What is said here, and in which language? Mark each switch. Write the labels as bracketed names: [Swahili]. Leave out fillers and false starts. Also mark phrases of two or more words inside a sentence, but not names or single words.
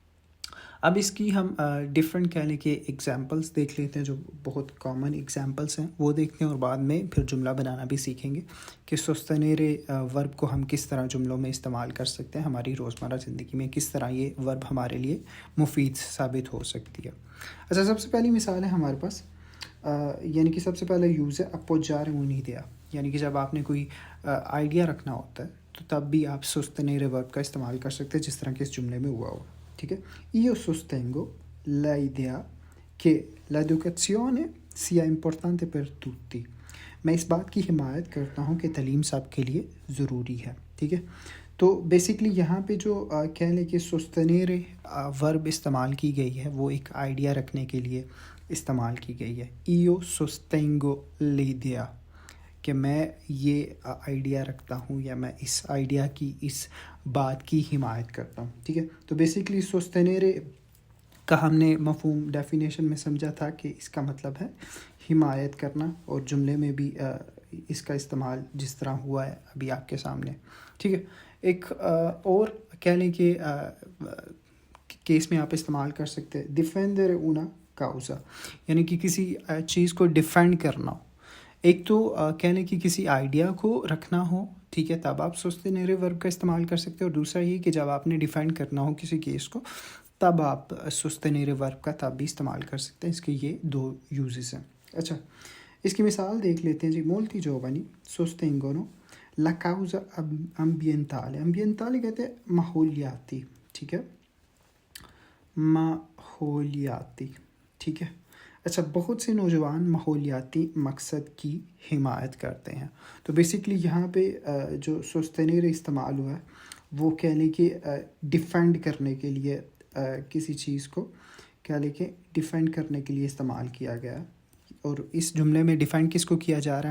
[Urdu] اب اس کی ہم ڈفرینٹ کہنے کے ایگزامپلس دیکھ لیتے ہیں، جو بہت [English] common examples [Urdu] ہیں وہ دیکھتے ہیں، اور بعد میں پھر جملہ بنانا بھی سیکھیں گے کہ سوستنیرے ورب کو ہم کس طرح جملوں میں استعمال کر سکتے ہیں، ہماری روزمرہ زندگی میں کس طرح یہ ورب ہمارے لیے مفید ثابت ہو سکتی ہے۔ اچھا، سب سے پہلی مثال ہے ہمارے پاس، یعنی کہ سب سے پہلا یوز ہے [Italian] appoggiare un'idea، [Urdu] یعنی کہ جب آپ نے کوئی آئیڈیا رکھنا ہوتا ہے تو تب بھی آپ سوستنیرے ورب کا استعمال کر سکتے ہیں، جس طرح کہ اس جملے میں ہوا ہوا، ٹھیک ہے۔ [Italian] Io sostengo l'idea che l'educazione sia importante per tutti، [Urdu] میں اس بات کی حمایت کرتا ہوں کہ تعلیم سب کے لیے ضروری ہے، ٹھیک ہے۔ تو بیسکلی یہاں پہ جو کہہ لیں کہ سوستنیرے ورب استعمال کی گئی ہے وہ ایک آئیڈیا رکھنے کے لیے استعمال کی گئی ہے۔ [Italian] Io sostengo l'idea، [Urdu] کہ میں یہ آئیڈیا رکھتا ہوں، یا میں اس آئیڈیا کی، اس بات کی حمایت کرتا ہوں، ٹھیک ہے۔ تو بیسکلی سوستنیرے کا ہم نے مفہوم ڈیفینیشن میں سمجھا تھا کہ اس کا مطلب ہے حمایت کرنا، اور جملے میں بھی اس کا استعمال جس طرح ہوا ہے ابھی آپ کے سامنے، ٹھیک ہے۔ ایک اور کہہ لیں کہ کیس میں آپ استعمال کر سکتے ہیں [Italian] difendere una causa, [Urdu] یعنی کہ کسی چیز کو ڈیفینڈ کرنا ہو۔ ایک تو کہہ لیں کہ کسی آئیڈیا کو رکھنا ہو، ٹھیک ہے، تب آپ سوستنیرے ورب کا استعمال کر سکتے ہیں، اور دوسرا یہ کہ جب آپ نے ڈیفینڈ کرنا ہو کسی کیس کو تب آپ سوستنیرے ورب کا تب بھی استعمال کر سکتے ہیں۔ اس کے یہ دو یوزز ہیں۔ اچھا، اس کی مثال دیکھ لیتے ہیں جی۔ [Italian] molti giovani sostengono la causa ambientale، ambientale [Urdu] کہتے ہیں ماحولیاتی، ٹھیک ہے، ماحولیاتی، ٹھیک ہے۔ اچھا، بہت سے نوجوان ماحولیاتی مقصد کی حمایت کرتے ہیں۔ تو بیسکلی یہاں پہ جو سوستنیرے استعمال ہوا ہے وہ کہہ لیں کہ ڈیفینڈ کرنے کے لیے، کسی چیز کو کہہ لیں کہ ڈیفینڈ کرنے کے لیے استعمال کیا گیا ہے، اور اس جملے میں ڈیفینڈ کس کو کیا جا رہا ہے؟